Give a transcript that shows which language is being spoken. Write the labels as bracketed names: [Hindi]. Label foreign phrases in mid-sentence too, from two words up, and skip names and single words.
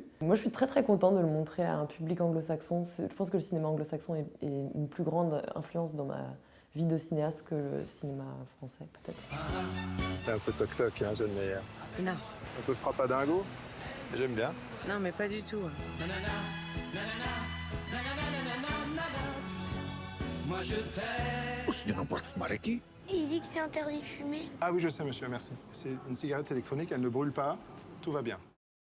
[French] Moi, je suis très très contente de le montrer à un public anglo-saxon. Je pense que le cinéma anglo-saxon est une plus grande influence dans ma vie de cinéaste que le cinéma français, peut-être. T'es un peu toc-toc, hein, jeune meilleur. Non, Un peu frappadingo. J'aime bien. non, mais pas du tout. Moi je t'aime. [Portuguese] O senhor não pode fumar aqui? [French] Il dit que c'est interdit de fumer. Ah oui, je sais, monsieur, merci. C'est une cigarette électronique, elle ne brûle pas. Tout va bien.